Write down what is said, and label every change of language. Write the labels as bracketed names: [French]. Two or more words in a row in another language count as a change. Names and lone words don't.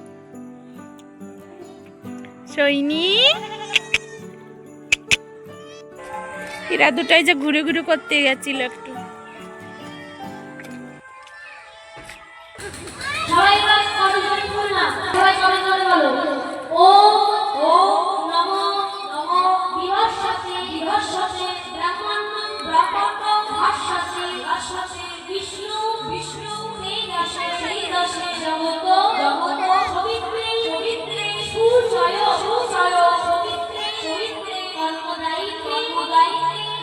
[Bangla] সৈনি এরা দুটাই যে ঘুরে ঘুরে করতে গেছিল একটু। সবাই এবার কত জোরে বললাম, সবাই জোরে জোরে বলো। [Sanskrit] ওম নমো নমো বিভস্মতে বিভস্মতে ব্রহ্মণ্যং ব্রহ্মণ্যং ভাস্বতে ভাস্বতে বিষ্ণু বিষ্ণু তেজসে তেজসে জগত জগত পবিত্রে পবিত্রে সূর্যয় সূর্যয় পবিত্রে পবিত্রে কর্মদায়িত্রে কর্মদায়িত্রে